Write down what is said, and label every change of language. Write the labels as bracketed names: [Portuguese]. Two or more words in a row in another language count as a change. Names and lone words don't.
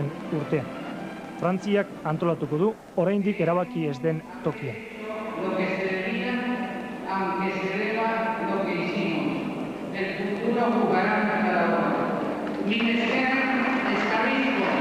[Basque] urtean. Frantziak antolatuko du oraindik erabaki ez den tokian. [Spanish] Lo que se termina, aunque se deba lo que hicimos. El futuro jugará para cada uno. Mi deseo está vivo.